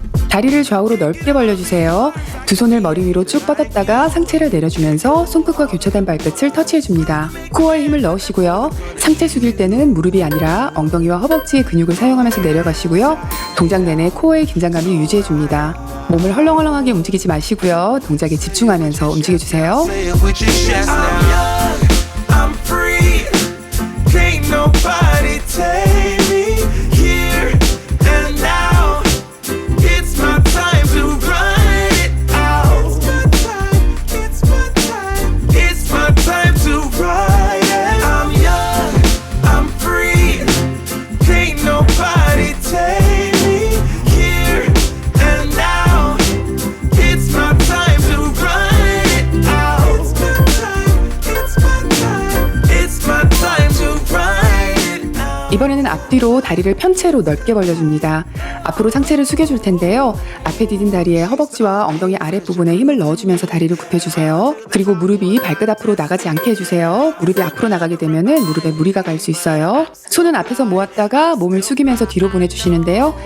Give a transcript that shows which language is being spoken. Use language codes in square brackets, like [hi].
[ko] 다리를 좌우로 넓게 벌려주세요. 두 손을 머리 위로 쭉 뻗었다가 상체를 내려주면서 손끝과 교차된 발끝을 터치해줍니다. 코어에 힘을 넣으시고요. 상체 숙일 때는 무릎이 아니라 엉덩이와 허벅지의 근육을 사용하면서 내려가시고요. 동작 내내 코어의 긴장감을 유지해줍니다. 몸을 헐렁헐렁하게 움직이지 마시고요. 동작에 집중하면서 움직여주세요. [en] Say it with your chest now. I'm free. Can't nobody take me here and now. It's my time to run it out. It's my time. It's my time to ride it. I'm young. I'm free. Can't nobody take me here and now. It's my time to run it out. It's my time. It's my time. It's my time to ride it out. [ko] 이번에는 앞뒤로 다리를 편채로 넓게 벌려줍니다. 앞으로 상체를 숙여줄 텐데요. 앞에 디딘 다리에 허벅지와 엉덩이 아랫부분에 힘을 넣어주면서 다리를 굽혀주세요. 그리고 무릎이 발끝 앞으로 나가지 않게 해주세요. 무릎이 앞으로 나가게 되면은 무릎에 무리가 갈 수 있어요. 손은 앞에서 모았다가 몸을 숙이면서 뒤로 보내주시는데요.